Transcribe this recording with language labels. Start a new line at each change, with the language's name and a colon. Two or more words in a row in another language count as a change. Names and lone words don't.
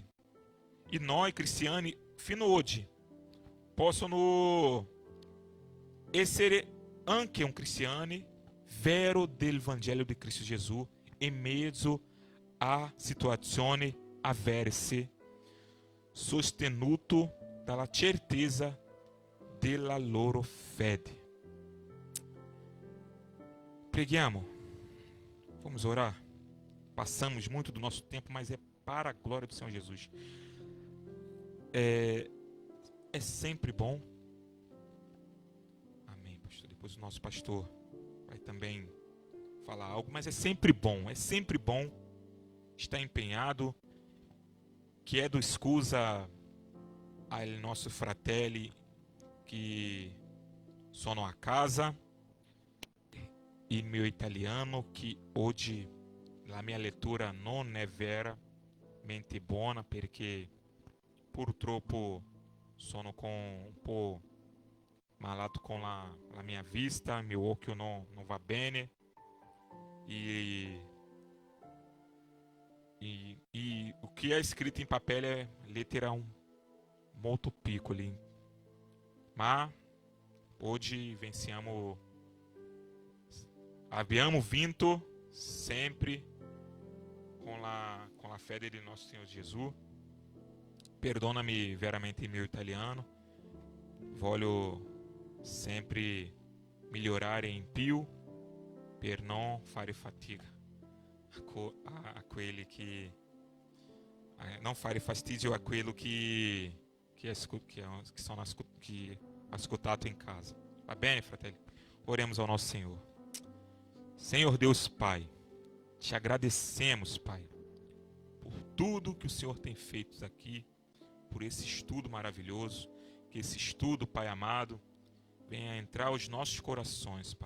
Italian: E noi cristiani, fino oggi, possono essere anche un cristiano vero del Vangelo di Cristo Gesù in mezzo a situazioni avverse, sostenuto dalla certezza della loro fede. Preghiamo,
Portuguese: vamos orar. Passamos muito do nosso tempo, mas é para a glória do Senhor Jesus. É sempre bom. Amém, pastor. Depois o nosso pastor vai também falar algo, mas é sempre bom estar empenhado.
Italian: Chiedo scusa ai nostri fratelli che sono a casa, il mio italiano, che oggi la mia lettura non è veramente buona perché purtroppo sono un po' malato con la mia vista, mio occhio non va bene
Portuguese: e o que é escrito em papel é
Italian: lettera molto piccoli, ma oggi abbiamo vinto sempre com la fede di nostro Signore Gesù. Perdonami veramente il mio italiano, voglio sempre migliorare in più per non fare fatica a quelli che non fare fastidio a quello che ha ascoltato in casa. Va bene, fratelli?
Portuguese: Oremos ao nosso Senhor. Senhor Deus Pai, te agradecemos, Pai, por tudo que o Senhor tem feito aqui, por esse estudo maravilhoso, que esse estudo, Pai amado, venha entrar aos nossos corações, Pai.